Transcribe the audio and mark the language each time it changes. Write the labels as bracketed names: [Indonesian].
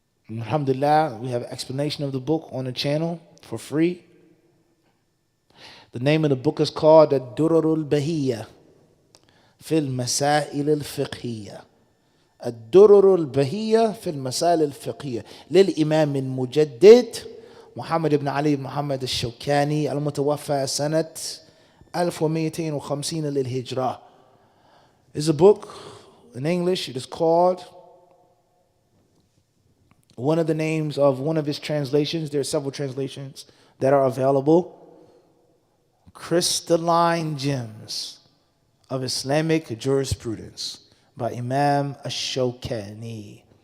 [English] Alhamdulillah, we have an explanation of the book on the channel for free. The name of the book is called الدرر البهية في المسائل الفقهية. [Arabic] الدرر البهية في المسائل الفقهية للإمام المجدد محمد بن علي بن محمد الشوكاني المتوفى سنة 1250 للهجرة. [English] It's a book in English. It is called, one of the names of one of his translations, there are several translations that are available, Crystalline Gems of Islamic Jurisprudence by Imam Ash-Shawkani.